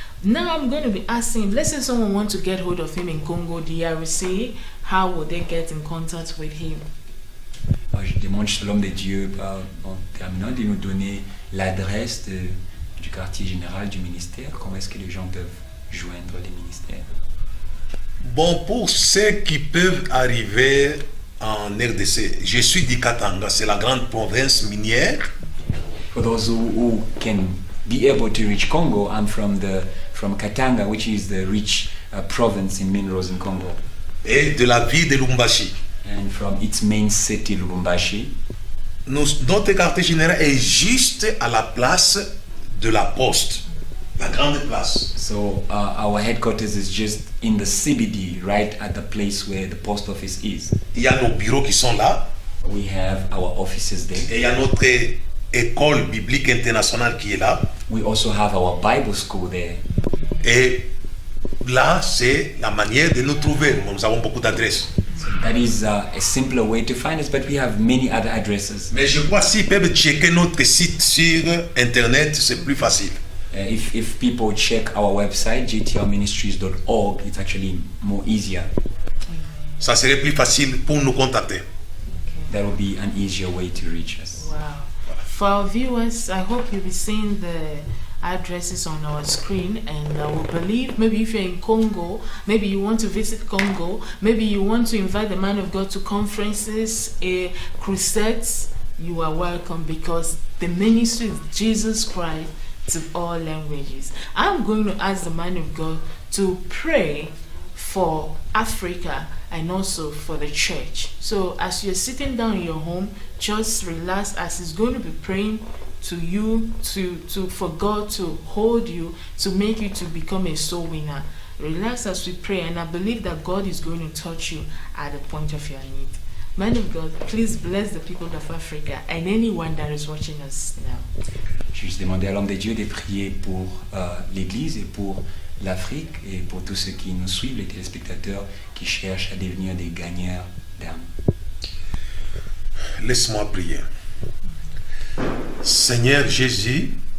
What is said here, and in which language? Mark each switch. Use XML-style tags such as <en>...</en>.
<en>Now I'm going to be asking, let's say someone wants to get hold of him in Congo, DRC, how would they get in contact with him?</en> <fr>Je demande à l'homme de Dieu, en terminant, de nous donner l'adresse du quartier général du ministère. Comment est-ce que les gens peuvent joindre les ministères? Bon, pour ceux qui peuvent arriver en RDC, je suis du Katanga, c'est la grande province minière.</fr> <en>For those who can be able to reach Congo, I'm from Katanga, which is the rich province in minerals in Congo,</en> <fr>Et de la ville de Lubumbashi.</fr> <en>and from its main city, Lubumbashi.</en> <fr>Notre quartier général est juste à la place de la poste, la grande place.</fr> <en>So our headquarters is just in the CBD, right at the place where the post office is.</en> <fr>Il y a nos bureaux qui sont là,</fr> <en>We have our offices there.</en> <fr>et il y a notre école biblique internationale qui est là.</fr> <en>We also have our Bible school there.</en> <fr>Et là, c'est la manière de nous trouver. Nous avons beaucoup d'adresses.</fr> <en>So that is a simpler way to find us, but we have many other addresses.</en> <fr>Mais je crois s'ils peuvent checker notre site sur Internet, c'est plus facile.</fr> <en>If people check our website, gtlministries.org, it's actually more easier.</en> <fr>Ça serait plus facile pour nous contacter.</fr> <en>That will be an easier way to reach us. Wow. For our viewers, I hope you'll be seeing the addresses on our screen, and I will believe maybe if you're in Congo, maybe you want to visit Congo, maybe you want to invite the man of God to conferences, crusades, you are welcome, because the ministry is Jesus Christ to all languages. I'm going to ask the man of God to pray for Africa and also for the church. So as you're sitting down in your home, just relax as he's going to be praying to you for God to hold you, to make you to become a soul winner. Relax as we pray, and I believe that God is going to touch you at the point of your need. Man of God, please bless the people of Africa and anyone that is watching us now.</en> <fr>Je vais demander à l'homme de Dieu de prier pour l'Église et pour l'Afrique et pour tous ceux qui nous suivent, les téléspectateurs qui cherchent à devenir des gagneurs d'âme. Laisse-moi prier. Seigneur Jésus,</fr>